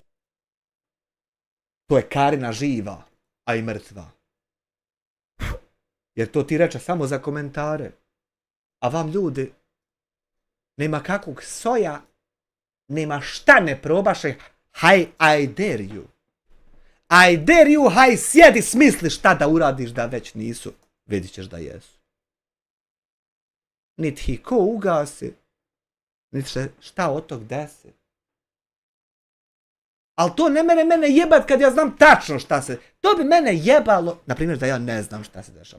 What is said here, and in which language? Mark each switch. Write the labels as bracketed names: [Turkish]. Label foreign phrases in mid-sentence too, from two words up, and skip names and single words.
[Bosnian] To je Karina živa, a i mrtva. Jer to ti reče samo za komentare. A vam ljudi, nema kakvog soja, nema šta ne probaše, haj, [English] I dare you. I dare you, haj, [Bosnian] sjedi, smisli šta da uradiš da već nisu. Vidit ćeš da jesu. Niti ih ko ugasi, niti se šta od tog desi. Ali to ne mene jebat kad ja znam tačno šta se. To bi mene jebalo, na primjer da ja ne znam šta se dešava.